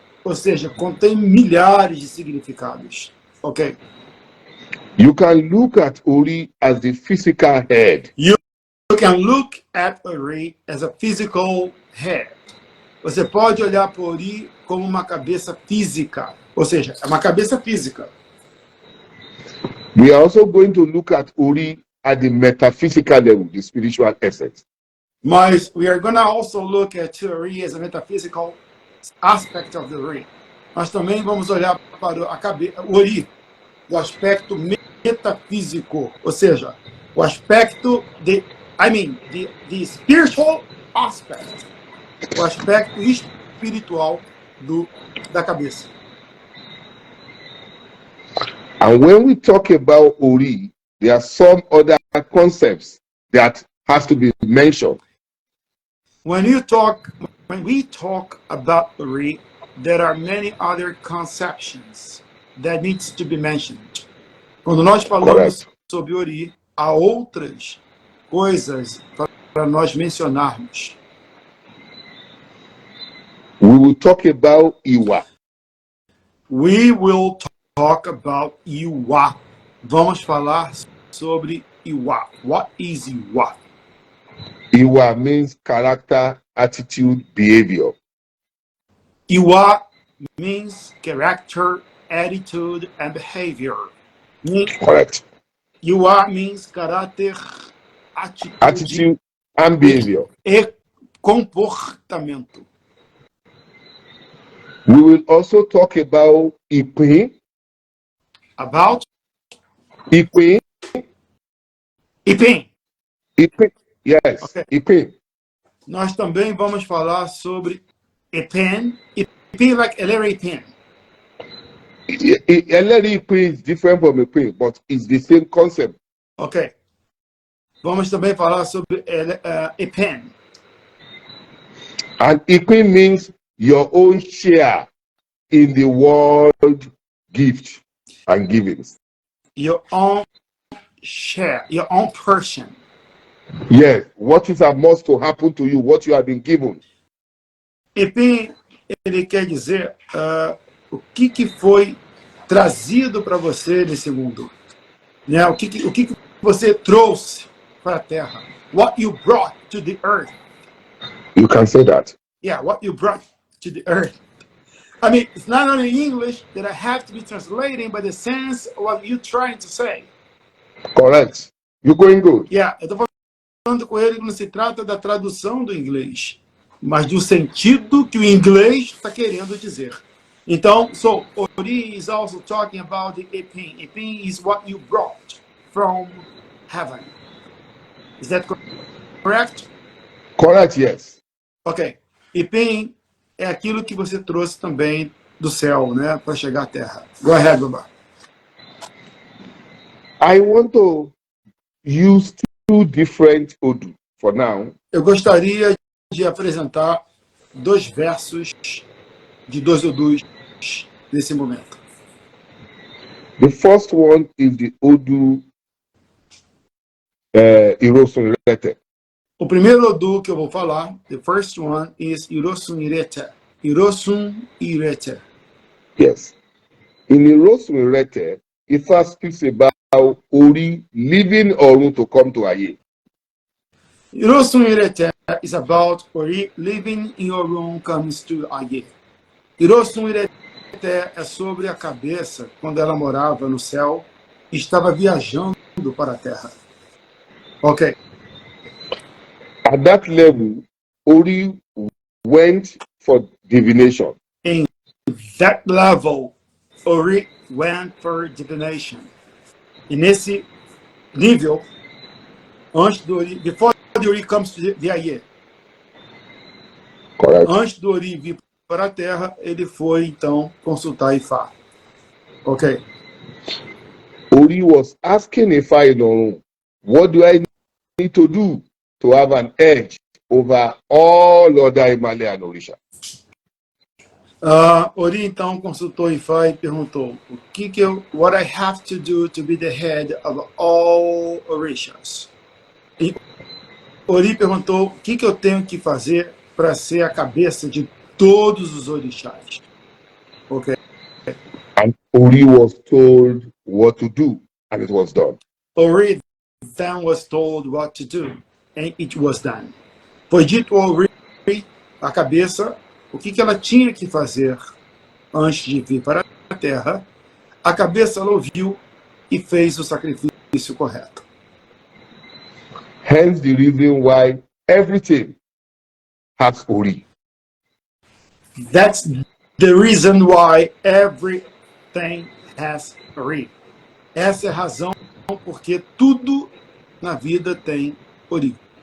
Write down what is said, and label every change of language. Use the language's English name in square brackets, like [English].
[Portuguese] Ou seja, contém milhares de significados. Ok? [English] You can look at Uri as the physical head. You can look at Uri as a physical head. [Portuguese] Você pode olhar para Uri como uma cabeça física. Ou seja, é uma cabeça física. [English] We are also going to look at Uri at the metaphysical level, the spiritual essence. Mas we are going to also look at Uri as a metaphysical aspect of the Uri. [Portuguese] Mas também vamos olhar para o Uri do aspecto metafísico, ou seja, o aspecto [English] the spiritual aspect, [Portuguese] o aspecto espiritual da cabeça. [English] And when we talk about Uri, there are some other concepts that has to be mentioned. When we talk about Uri, there are many other conceptions that needs to be mentioned. [Portuguese] Quando nós falamos sobre Ori, há outras coisas para nós mencionarmos. [English] We will talk about Iwa. We will talk about Iwa. [Portuguese] Vamos falar sobre Iwa. [English] What is Iwa? Iwa means character, attitude, behavior. Iwa means character, attitude, and behavior. Correct. Iwa means caráter, Attitude and behavior. [Portuguese] E comportamento. [English] We will also talk about Ipin. About? Ipin. Ipin. Ipin. Yes. Okay. Ipin. [Portuguese] Nós também vamos falar sobre Ipin. [English] Ipin like Ellery Ipin. Ellery Ipin is different from Ipin, but it's the same concept. Ok. [Portuguese] Vamos também falar sobre Ipin. [English] And Ipin means your own share in the world gift and givings. Your own share, your own portion. Yes, what is supposed to happen to you, what you have been given. [Portuguese] Ipin, ele quer dizer o que foi trazido para você nesse mundo. Né? O que você trouxe para a Terra. [English] What you brought to the earth. You can say that. Yeah, what you brought to the earth. I mean, it's not only English that I have to be translating, but the sense of what you're trying to say. Correct. You're going good. [Portuguese] Yeah, eu estou falando com ele que não se trata da tradução do inglês, mas do sentido que o inglês está querendo dizer. [English] Então, so Ori is also talking about the Ipin. Ipin is what you brought from heaven. Is that correct? Correct, yes. Ok. [Portuguese] Ipin é aquilo que você trouxe também do céu, né, para chegar à terra. [English] Go ahead, Baba. I want to use two different Odu for now. [Portuguese] Eu gostaria de apresentar dois versos de dois Odus nesse momento. [English] The first one is the Odu Irosun Irete. [Portuguese] O primeiro Odu que eu vou falar, [English] the first one is Irosun Irete. Irosun Irete. Yes. In Irosun Irete, it first speaks about Ori leaving Orun to come to Aye. Irosun Irete is about Ori living in Orun comes to Aye. [Portuguese] Irosun Irete é sobre a cabeça quando ela morava no céu e estava viajando para a terra. [English] Ok. At that level, Ori went for divination. In that level, Ori went for divination. [Portuguese] E nesse nível, antes do Ori, [English] before the Ori comes to the Aye. Correct. [Portuguese] Antes do Ori vir para a terra, ele foi então consultar Ifá. [English] Ok. Ori was asking Ifa in Orun, what do I need to do to have an edge over all other Himalayan Orisha? [Portuguese] Ori então consultou Ifá e perguntou [English] what I have to do to be the head of all Orishas. [Portuguese] E Ori perguntou o que eu tenho que fazer para ser a cabeça de todos os orixás. [English] Ok. And Ori was told what to do, and it was done. Ori then was told what to do, and it was done. [Portuguese] Foi dito a Ori, a cabeça, o que ela tinha que fazer antes de vir para a Terra. A cabeça ela ouviu e fez o sacrifício correto. [English] Hence the reason why everything has Ori. That's the reason why everything has Ori. [Portuguese] Essa é a razão porque tudo na vida tem Ori.